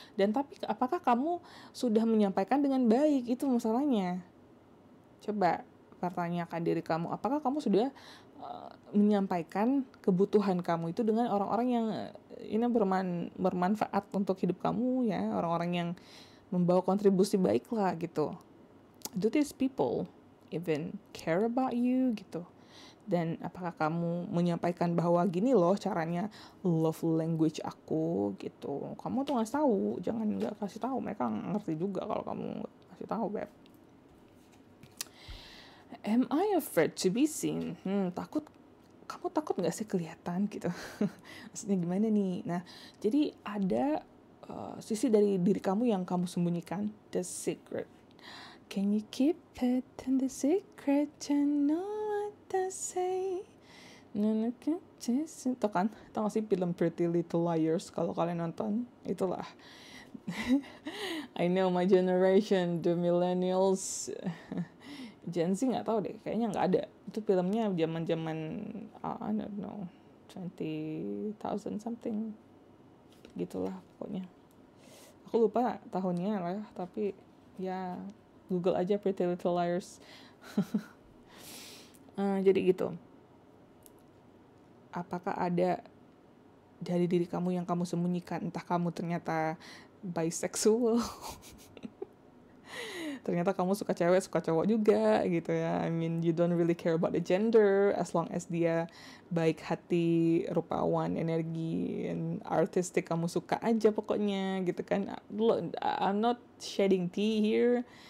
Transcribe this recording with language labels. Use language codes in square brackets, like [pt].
[id] Dan tapi apakah kamu sudah menyampaikan dengan baik? Itu masalahnya. Coba pertanyakan diri kamu, apakah kamu sudah menyampaikan kebutuhan kamu itu dengan orang-orang yang ini bermanfaat untuk hidup kamu ya, orang-orang yang membawa kontribusi baik lah gitu. [en] Do these people even care about you [id] gitu? Dan apakah kamu menyampaikan bahwa gini loh caranya [en] love language [id] aku gitu. Kamu tuh nggak tahu, jangan nggak kasih tahu. Mereka ngerti juga kalau kamu nggak kasih tahu, beb. [en] Am I afraid to be seen? [id] Takut. Kamu takut nggak sih kelihatan gitu? Maksudnya gimana nih? Nah, jadi ada sisi dari diri kamu yang kamu sembunyikan, [en] the secret. Can you keep it in the secret? You know what I say. [id] Itu kan, tau gak sih film Pretty Little Liars? Kalau kalian nonton, itulah. [en] I know my generation, the millennials, [id] Gen Z nggak tahu deh, kayaknya nggak ada. Itu filmnya zaman [en] I don't know 20,000 something, [id] gitulah pokoknya. Aku lupa tahunnya lah, tapi ya Google aja Pretty Little Liars. Jadi gitu. Apakah ada dari diri kamu yang kamu sembunyikan? Entah kamu ternyata bisexual, ternyata kamu suka cewek, suka cowok juga gitu ya. [en] I mean, you don't really care about the gender as long as [id] dia baik hati, rupawan, energi, [en] and artistic, [id] kamu suka aja pokoknya gitu kan. [en] Look, I'm not shedding tea here.